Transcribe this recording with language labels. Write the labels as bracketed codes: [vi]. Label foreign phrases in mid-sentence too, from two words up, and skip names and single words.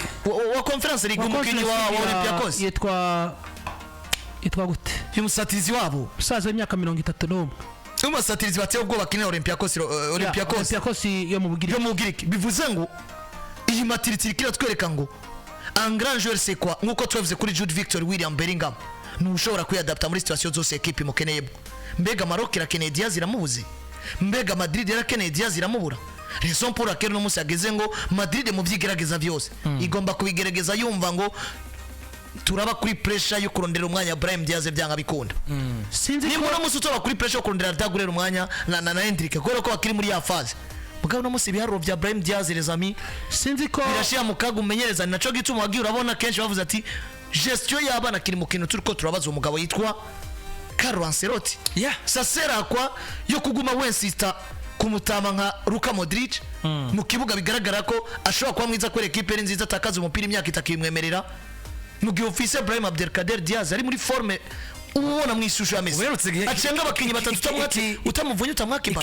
[rn] wa Conference League umukinyi wa Olympiacos yitwa gute uyu musatirizi wabo usaza imyaka 31. Umusatirizi bateye ubwo bakina Olympiacos yo mu Bugiriki. Bivuze ngo iyi maturité ikira twereka ngo [fr] un grand joueur c'est quoi, [rn] nkuko twavuze kuri Jude Victor William Bellingham nushobora kuyadapta muri situation zose equipe mukeneyemo. Mbega Maroc irakeneye Diaz iramubuze, mbega Madrid irakeneye Diaz iramubura. [fr] Raison pour laquelle [rn] no musi ageze ngo Madrid mu vyigerageza byose igomba kubigerageza yumva ngo turaba kuri pressure yo kurondera umwanya Brahim Diaz byanga bikunda. Sinzi ko no musi utoba kuri pressure yo kurondera Dagurera umwanya na Hendrick kubera ko akiri muri ya phase. Mugabo no musi biharuro vya Brahim Diaz [fr] les amis [rn] sinzi ko birashya mukaga umenyereza naco gituma wagiye urabona kenshi bavuze ati gestion y'abana kiri mu kintu turiko turabaza umugabo yitwa Carlo Ancelotti. [fr] Ça sert à quoi [rn] yo kuguma wensista kumutama nka Luka Modric mu kibuga bigaragara ko ashobora kuba mwiza kuri equipe ari nziza atakaza umupira imyaka itakimwemerera mu gihe ufise Brahim Abdelkader Diaz ari muri forme ubona mu ishusho ya Messi acenga abakinyi batatu tamwati utamuvunye utamwakipa.